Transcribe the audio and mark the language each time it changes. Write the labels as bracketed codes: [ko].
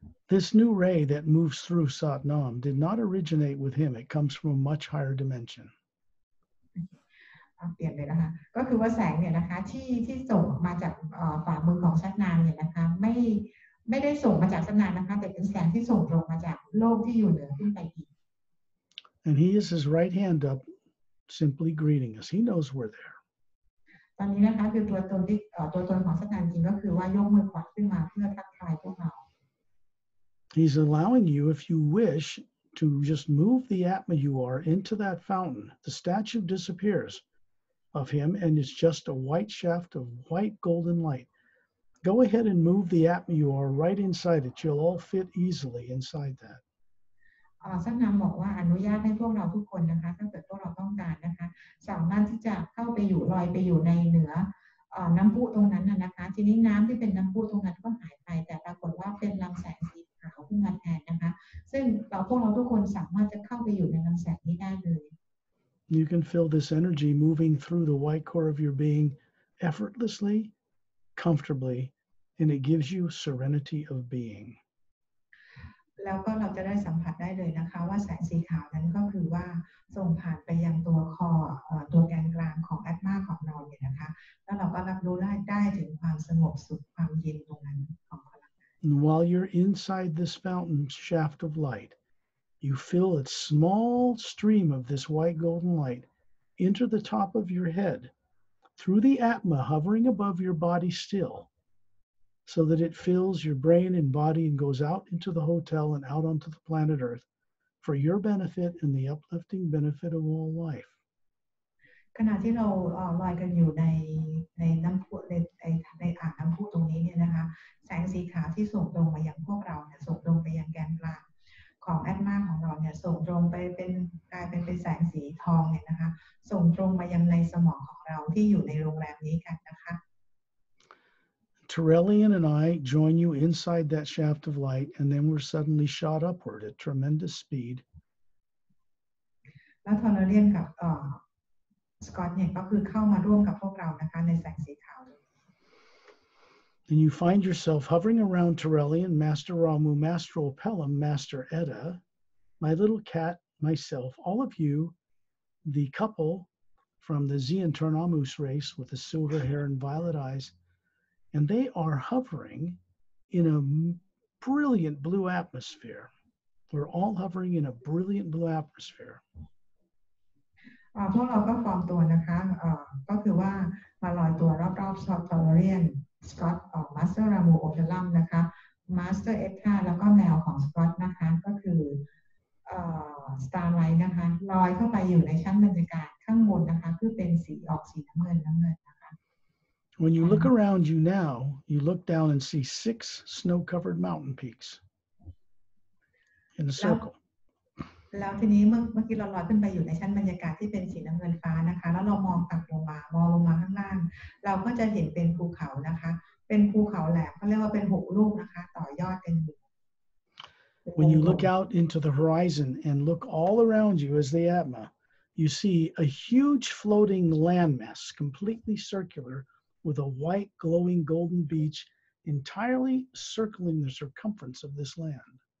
[en] This new ray that moves through Satnam did not originate with him. It comes from a much higher dimension. [th] เปลี่ยนเลยนะคะก็คือว่าแสงเนี่ยนะคะที่ส่งออกมาจากฝ่ามือของชัดนามเนี่ยนะคะไม่ได้ส่งมาจากชัดนามนะคะแต่เป็นแสงที่ส่งตรงมาจากโลกที่อยู่เหนือขึ้นไปอีก [en] And he has his right hand up, simply greeting us. He knows we're there. [th] ตอนนี้นะคะคือตัวตนของชัดนามจริงก็คือว่ายกมือขวาขึ้นมาเพื่อทักทายพวกเรา [en] He's allowing you, if you wish, to just move the Atma you are into that fountain. The statue disappears of him, and it's just a white shaft of white golden light. Go ahead and move the Atma you are right inside it. You'll all fit easily inside that. [th] ชัดนามบอกว่าอนุญาตให้พวกเราทุกคนนะคะถ้าเกิดพวกเราต้องการนะคะสามารถที่จะเข้าไปอยู่ลอยไปอยู่ในเหนือน้ำพุตรงนั้นนะคะทีนี้น้ำที่เป็นน้ำพุตรงนั้นก็หายไปแต่ปรากฏว่าเป็นลำแสงสีขาวขึ้นมาแทนนะคะซึ่งพวกเราทุกคนสามารถจะเข้าไปอยู่ในลำแสงนี้ได้เลย [en] You can feel this energy moving through the white core of your being effortlessly, comfortably, and it gives you serenity of being. [th] แล้วก็เราจะได้สัมผัสได้เลยนะคะว่าแสงสีขาวนั้นก็คือว่าส่งผ่านไปยังตัวคอตัวแกนกลางของแอตมาของเราเนี่ยนะคะแล้วเราก็รับรู้ได้ถึงความสงบสุขความเย็นตรงนั้นของพลังงาน [en] And while you're inside this fountain shaft of light, you feel a small stream of this white golden light enter the top of your head through the Atma hovering above your body still, so that it fills your brain and body and goes out into the hotel and out onto the planet Earth for your benefit and the uplifting benefit of all life. [th] ขณะที่เราลอยกันอยู่ในน้ำพุในอ่างน้ำพุตรงนี้เนี่ยนะคะแสงสีขาวที่ส่งตรงมายังพวกเราเนี่ยส่งตรงไปยังแกนกลางของแอตมาของเราเนี่ยส่งตรงไปกลายเป็นแสงสีทองเนี่ยนะคะส่งตรงมายังในสมองของเราที่อยู่ในโรงแรมนี้กันนะคะ [en] Terrellian and I join you inside that shaft of light, and then we're suddenly shot upward at tremendous speed. [th] แล้วทอร์เรียนกับสกอตเนี่ยก็คือเข้ามาร่วมกับพวกเรานะคะในแสงสีขาว [en] And you find yourself hovering around Terrellian, Master Ramu, Master Opelum, Master Edda, my little cat, myself, all of you, the couple from the Zian Tornamus race with the silver hair and violet eyes, and they are hovering in a brilliant blue atmosphere. We're all hovering in a brilliant blue atmosphere. [th] พวกเราก็ฟอร์มตัวนะคะก็คือว่ามาลอยตัวรอบๆสกอตทอร์เรียนสกอตมาสเตอร์รามูโอเทลัมนะคะมาสเตอร์เอ็ดค่ะแล้วก็แมวของสกอตนะคะก็คือสตาร์ไลท์นะคะลอยเข้าไปอยู่ในชั้นบรรยากาศข้างบนนะคะคือเป็นสีออกสีน้ำเงินนะคะ [en] When you look around you now, you look down and see 6 snow-covered mountain peaks in a circle. [th] แล้วทีนี้เมื่อกี้เราลอยขึ้นไปอยู่ในชั้นบรรยากาศที่เป็นสีน้ำเงินฟ้านะคะแล้วเรามองต่ำลงมาข้างล่างเราก็จะเห็นเป็นภูเขานะคะเป็นภูเขาแหลมเขาเรียกว่าเป็น6ลูกนะคะต่อยอดกันอยู่ [en] When you look out into the horizon and look all around you as the Atma, you see a huge floating landmass, completely circular, with a white glowing golden beach entirely circling the circumference of this land.